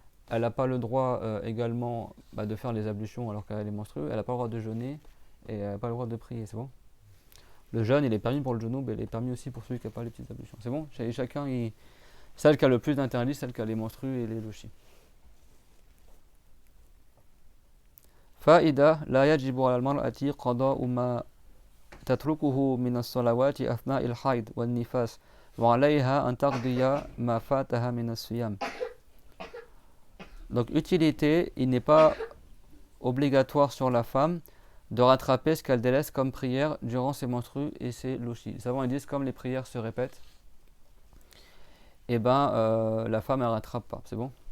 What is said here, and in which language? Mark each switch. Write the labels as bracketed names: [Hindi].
[French] Elle n'a pas le droit également de faire les ablutions alors qu'elle est menstruée. Elle n'a pas le droit de jeûner et elle n'a pas le droit de prier. C'est bon? Le jeûne, il est permis pour le junub et il est permis aussi pour celui qui n'a pas les petites ablutions. C'est bon? Chacun, celle qui a le plus d'interdits, celle qui a les menstrues et les lochis. [Arabic] فائدة لا يجب على المرأة قضاء ما تتركه من الصلوات أثناء الحيض والنفاس وعليها أن تقضي ما فاتها من الصيام. [French] Donc utilité, il n'est pas obligatoire sur la femme de rattraper ce qu'elle délaisse comme prière durant ses menstrues et ses lochis. Les savants ils disent comme les prières se répètent, et la femme elle rattrape pas, c'est bon?